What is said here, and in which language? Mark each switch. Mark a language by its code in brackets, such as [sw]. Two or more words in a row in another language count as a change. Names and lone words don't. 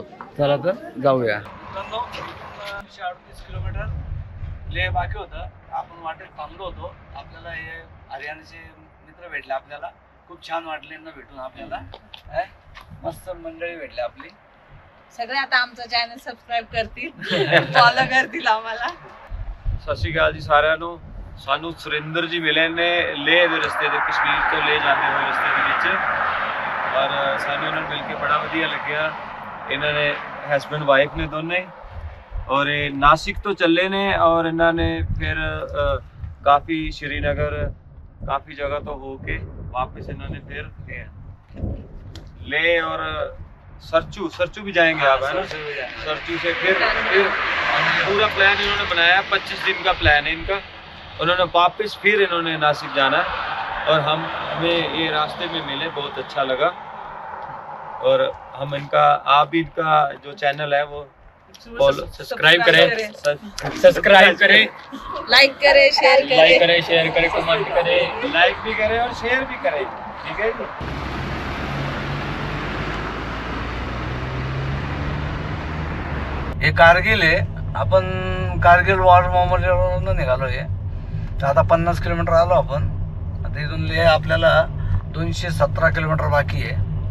[mr] चला तर जाऊया. 38 किलोमीटर लेह बाकी होतं. आपण वाटेत थांबलो होतो. आपल्याला हे हरियाणाचे मित्र भेटले. आपल्याला खूप छान वाटले यांना भेटून. आपल्याला मस्त मंडळी भेटली आपली. सगळे आता आमचं [en] channel subscribe [mr] करतील, फॉलो करतील आम्हाला. [pa] ਸਤਿ ਸ਼੍ਰੀ ਅਕਾਲ ਜੀ ਸਾਰਿਆਂ ਨੂੰ। ਸਾਨੂੰ ਸੁਰਿੰਦਰ ਜੀ ਮਿਲੇ ਨੇ ਲੇਹ ਦੇ ਰਸਤੇ ਦੇ, ਕਸ਼ਮੀਰ ਤੋਂ ਲੇਹ ਜਾਂਦੇ ਹੋਏ ਰਸਤੇ ਦੇ ਵਿੱਚ, ਔਰ ਸਾਨੂੰ ਇਹਨਾਂ ਨੂੰ ਮਿਲ ਕੇ ਬੜਾ ਵਧੀਆ ਲੱਗਿਆ। ਇਹਨਾਂ ਨੇ [en] husband wife [pa] ਨੇ ਦੋਨੇ, ਔਰ ਇਹ ਨਾਸਿਕ ਤੋਂ ਚੱਲੇ ਨੇ, ਔਰ ਇਹਨਾਂ ਨੇ ਫਿਰ ਕਾਫੀ ਸ਼੍ਰੀਨਗਰ ਕਾਫੀ ਜਗ੍ਹਾ ਤੋਂ ਹੋ ਕੇ ਵਾਪਸ ਇਹਨਾਂ [hi] ने फिर लेह और सरचू भी जाएंगे आप, है ना? सरचू से फिर पूरा प्लान इन्होंने बनाया। 25 दिन का प्लान है इनका। उन्होंने वापस फिर इन्होंने नासिक जाना है और हमें ये रास्ते में मिले, बहुत अच्छा लगा। और हम इनका, आप भी इनका जो चैनल है वो [en] follow subscribe [hi] करें, सब्सक्राइब करें, लाइक करें, शेयर करें, लाइक करें, शेयर करें, कमेंट करें, लाइक भी करें और शेयर भी करें, ठीक है जी। [mr] हे कारगिल आहे. आपण कारगिल वॉर मेमोरियलवरून निघालोय. तर आता 50 किलोमीटर आलो आपण. आता इथून लेह आपल्याला 217 किलोमीटर बाकी आहे.